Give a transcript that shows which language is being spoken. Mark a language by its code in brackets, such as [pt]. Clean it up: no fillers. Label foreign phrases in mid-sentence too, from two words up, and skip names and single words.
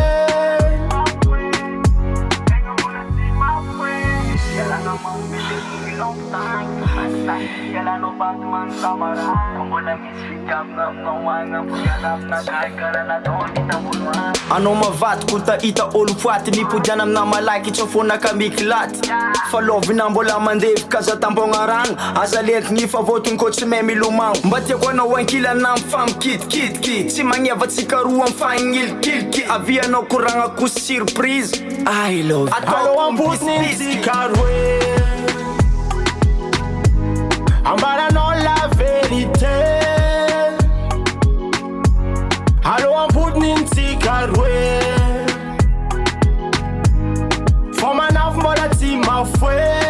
[mg] Anao mavaty kota ita olo faty mipodiana amina malaky tsy fonaka mikilaty falovina mbola mandevy kaza tampogna rano asa lentigny fa votony ko tsy may milomagno mba tiako anao ankilana mifamikitikitikity tsy magnevatsika roa mifagnilikiliky avianao koragna ko [en] surprise I love [mg] Allo AMPODY NINTSIKA ROE. Ambaranao [fr] la vérité. [mg] Allo AMPODY NINTSIKA ROE. Fa manafo mbola tsy mafoe.